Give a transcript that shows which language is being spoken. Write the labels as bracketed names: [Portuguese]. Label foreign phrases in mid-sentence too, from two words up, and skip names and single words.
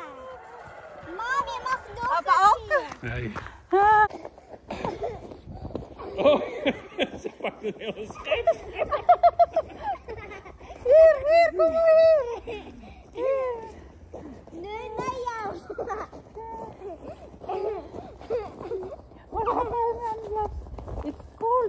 [Dutch] Mam, je mag nog Papa, een ook? keer. Nee. Ah. Oh, ze pakt een hele schip. Hier, hier, kom maar hier. Nu naar jou. [Filipino] Wala ka tayong handlaps. [English] It's cold.